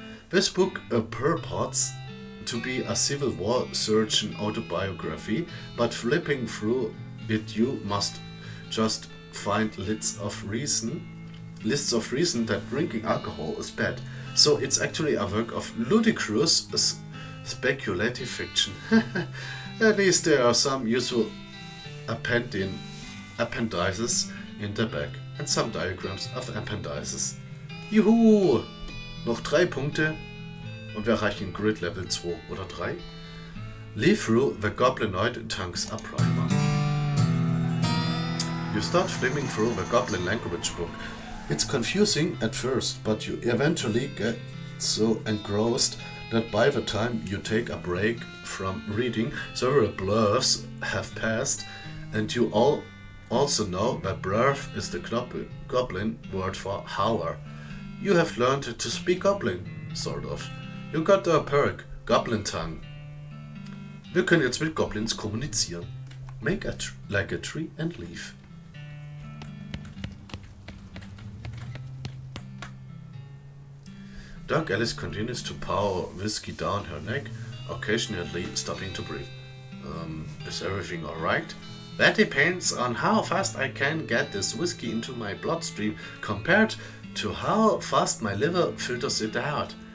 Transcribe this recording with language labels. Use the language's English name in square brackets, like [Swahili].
[English] This book purports to be a Civil War surgeon autobiography, but flipping through it you must just find lists of reason that drinking alcohol is bad. So it's actually a work of ludicrous speculative fiction. At least there are some useful appendices in the back and some diagrams of appendices. [German] Juhu! Noch 3 Punkte und wir erreichen Grid Level 2 oder 3. [English] Leaf through the Goblinoid Tongues a Primer. You start flipping through the Goblin language book. It's confusing at first, but you eventually get so engrossed that by the time you take a break from reading, several blurs have passed, and you all also know that blurf is the Goblin word for hour. You have learned to speak Goblin, sort of. You got a perk, Goblin Tongue. [German] Wir können jetzt mit Goblins kommunizieren. [English] Make like a tree and leaf. Doc Alice continues to pour whiskey down her neck, occasionally stopping to breathe. Is everything alright? That depends on how fast I can get this whiskey into my bloodstream compared to how fast my liver filters it out.